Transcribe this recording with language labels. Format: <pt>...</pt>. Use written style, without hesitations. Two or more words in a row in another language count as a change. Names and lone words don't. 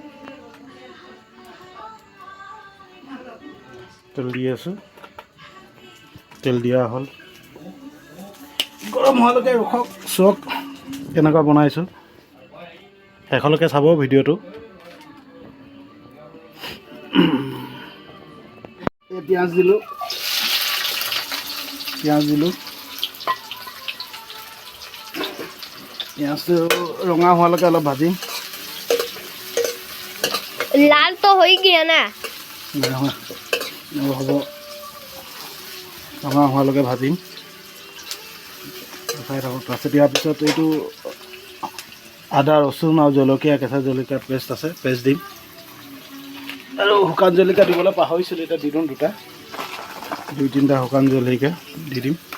<as>তেল দিয়া হ'ল গৰম হোৱালৈকে ৰখক চক কেনেকুৱা বনাইছোঁ শেষলৈকে চাব ভিডিঅ'টো পিঁয়াজ দিলোঁ পিঁয়াজটো ৰঙা হোৱালৈকে অলপ ভাজিম</as> <hi>लाल तो हो ही गया ना</hi> <as>হ'ব ৰঙা হোৱালৈকে ভাজিম চাই থাকক তাৰপিছত ইয়াৰ পিছত এইটো আদা ৰচুন আৰু জলকীয়া কেঁচা জলকীয়া পেষ্ট আছে পেষ্ট দিম আৰু শুকান জলকীয়া দিবলৈ পাহৰিছিলোঁ এতিয়া দি দিম দুই তিনিটা শুকান জলকীয়া দি দিম</as>